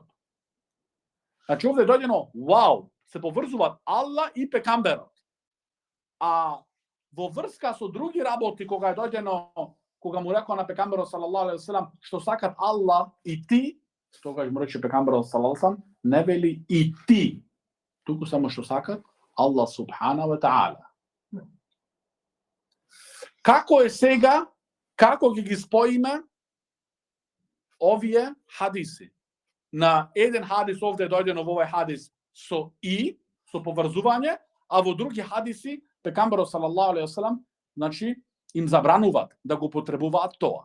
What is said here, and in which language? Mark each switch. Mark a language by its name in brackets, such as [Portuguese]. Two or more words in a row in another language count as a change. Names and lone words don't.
[Macedonian] Значи овде дојдено, вау, се поврзуваат Аллах и пекамберот. А во врска со други работи, кога е дојдено, кога му рекоа на пекамберот [Arabic] صلى الله عليه وسلم, [Macedonian] што сакат Аллах и ти, тогаш му рече пекамберот [Arabic] صلى الله عليه وسلم, [Macedonian] не вели и ти, туку само што сакат Аллах [Arabic] سبحانه وتعالى. [Macedonian] Како е сега, како ги споиме овие хадиси? На еден хадис овде е дојдено во овој хадис со поврзување, а во други хадиси пекамберот [Arabic] صلى الله عليه وسلم, [Macedonian] значи им забрануваат да го потребуваат тоа.